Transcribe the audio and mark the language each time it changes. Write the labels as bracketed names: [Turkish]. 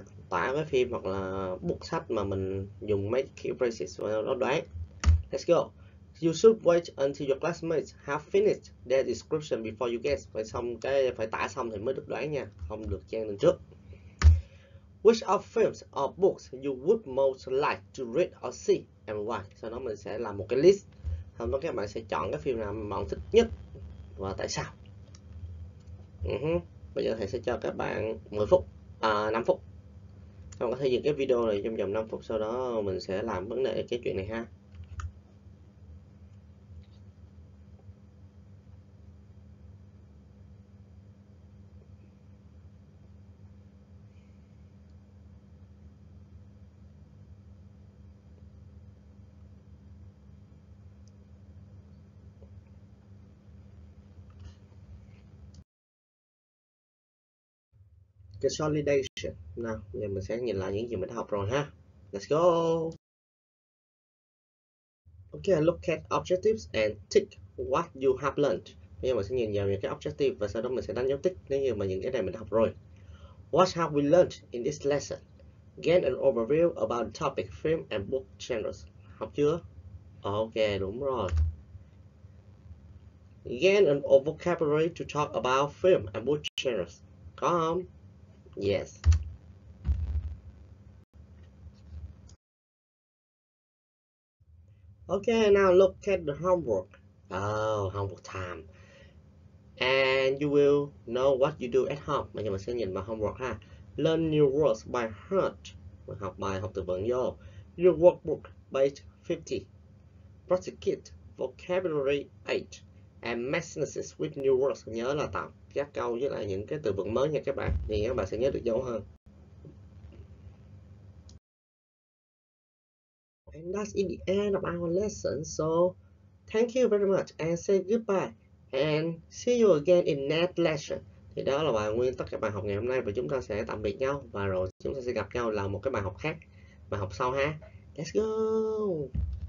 [Vietnamese] Tả cái phim hoặc là book sách mà mình dùng mấy key phrases và nó đoán. [English] Let's go. You should wait until your classmates have finished their description before you guess. [Vietnamese] Phải tả xong thì mới được đoán nha, không được chen lên trước. [English] Which of films or books you would most like to read or see and why? [Vietnamese] Sau đó mình sẽ làm một cái list. Sau đó các bạn sẽ chọn cái phim nào mà bạn thích nhất và tại sao. Bây giờ thầy sẽ cho các bạn 5 phút. Các bạn có thể dừng cái video này trong vòng 5 phút. Sau đó mình sẽ làm vấn đề cái chuyện này ha. Consolidation. Nào, giờ mình sẽ nhìn lại những gì mình đã học rồi ha. [English] Let's go. Okay, look at objectives and tick what you have learned. [Vietnamese] Bây giờ mình sẽ nhìn vào những cái objective và sau đó mình sẽ đánh dấu tích nếu như mà những cái này mình đã học rồi. [English] What have we learned in this lesson? Gain an overview about the topic, film and book genres. [Vietnamese] Học chưa? Ok, đúng rồi. [English] Gain an vocabulary to talk about film and book genres. [Vietnamese] Có không? [English] Yes. Okay, now look at the homework. Oh, homework time. And you will know what you do at home. [Vietnamese] Bây giờ mình sẽ nhìn vào homework ha. [English] Learn new words by heart. [Vietnamese] Mình học bài học từ vựng vô. [English] Your workbook page 50. Practice vocabulary 8. And make sentences with new words. [Vietnamese] Nhớ là tạo các câu với lại những cái từ vựng mới nha các bạn. Thì các bạn sẽ nhớ được dấu hơn. [English] And that's in the end of our lesson. So, thank you very much and say goodbye. And see you again in next lesson. [Vietnamese] Thì đó là bài nguyên tất cả bài học ngày hôm nay và chúng ta sẽ tạm biệt nhau và rồi chúng ta sẽ gặp nhau là một cái bài học khác, bài học sau ha. [English] Let's go.